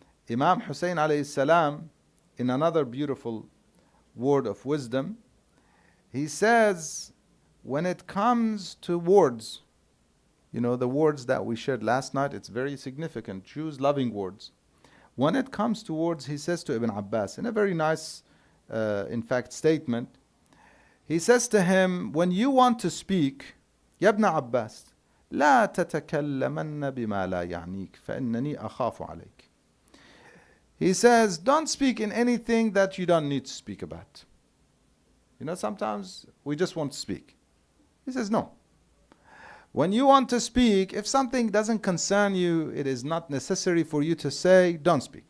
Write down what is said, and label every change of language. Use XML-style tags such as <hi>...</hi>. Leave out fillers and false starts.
<en>Imam Hussein alayhi salam, in another beautiful word of wisdom, he says, when it comes to words, the words that we shared last night, it's very significant. Choose loving words. When it comes to words, he says to Ibn Abbas, in a very nice, in fact, statement, he says to him, when you want to speak,</en> <ar>يا ابن عباس لا تتكلمن بما لا يعنيك فإنني أخاف عليك.</ar> <en>He says, don't speak in anything that you don't need to speak about. You know, sometimes we just want to speak. He says, no. When you want to speak, if something doesn't concern you, it is not necessary for you to say, don't speak.</en>